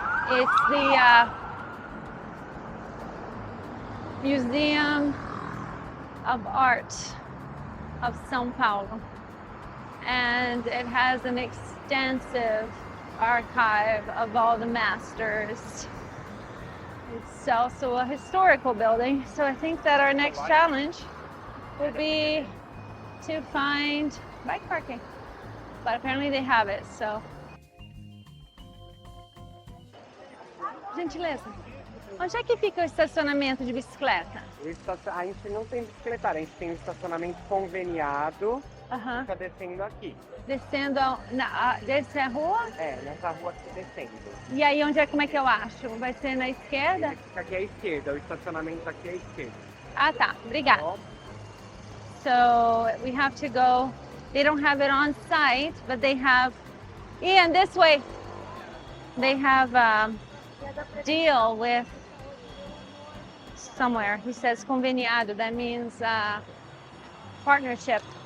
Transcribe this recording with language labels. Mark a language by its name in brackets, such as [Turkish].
[English] It's the Museum of Art of Sao Paulo, and it has an extensive archive of all the masters. It's also a historical building, so I think that our next challenge will be to find bike parking, but apparently they have it, so. [Portuguese] Gentileza, onde é que fica o estacionamento de bicicleta? A gente não tem bicicletária, a gente tem um estacionamento conveniado Aham. Fica descendo aqui. Descendo desce a rua? É, nessa rua aqui descendo. E aí, como é que eu acho? Vai ser na esquerda? Ele fica aqui à esquerda, o estacionamento aqui à esquerda. Ah, tá. Obrigada. Ó, [English] So we have to go. They don't have it on site, but they have. Ian, this way. They have a deal with somewhere. He says conveniado. That means partnership.